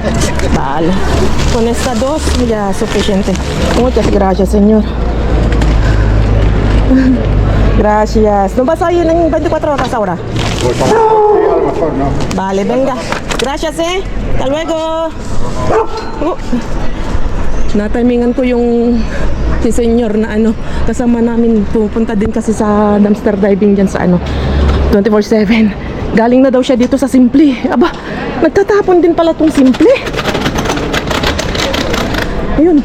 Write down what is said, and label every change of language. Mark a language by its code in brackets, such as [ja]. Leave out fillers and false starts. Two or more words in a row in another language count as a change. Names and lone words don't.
[es] Con estas dos ya es suficiente. Muchas gracias, señor. Gracias. ¿No vas a ir en 24 horas ahora? Pues a lo mejor no. Vale, venga. Gracias, Hasta luego. [tl] Natimingan ko yung si senyor na kasama namin pupunta din kasi sa [en] dumpster diving [tl] dyan sa 24/7. Galing na daw siya dito sa Simple. Aba, nagtatapon din pala tong Simple. Ayun.